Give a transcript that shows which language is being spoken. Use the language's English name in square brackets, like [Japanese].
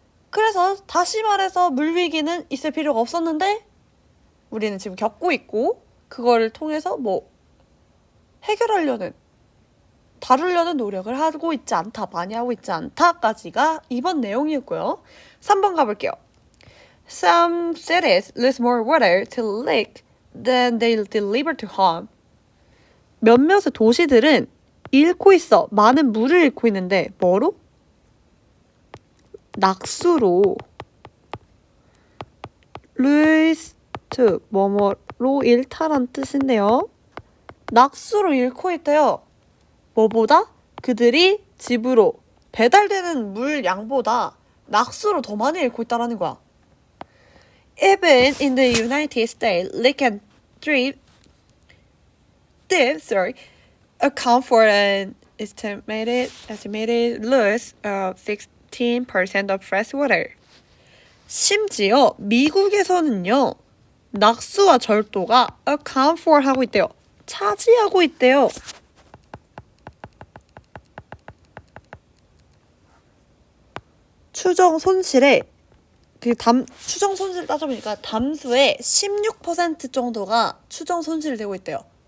[Korean] 그래서 다시 말해서 물 위기는 있을 필요가 없었는데 우리는 지금 겪고 있고 그거를 통해서 해결하려는 다루려는 노력을 하고 있지 않다, 많이 하고 있지 않다까지가 2번 내용이었고요. 3번 가볼게요. [English] Some cities lose more water to leak than they deliver to home. [Korean] 몇몇의 도시들은 잃고 있어. 많은 물을 잃고 있는데 뭐로? 낙수로. [English] lose to [Korean] 뭐뭐로 잃다란 뜻인데요. 낙수로 잃고 있대요. 뭐보다? 그들이 집으로 배달되는 물 양보다 낙수로 더 많이 잃고 있다는 거야. [English] Even in the United States, leak and theft account for an estimated loss of 16% of fresh water. [Korean] 심지어 미국에서는요, 낙수와 절도가 [English] account for [Korean] 하고 있대요. 차지하고 있대요. 추정 손실의 추정 손실 따져보니까 담수의 16% 정도가 추정 손실이 되고 있대요.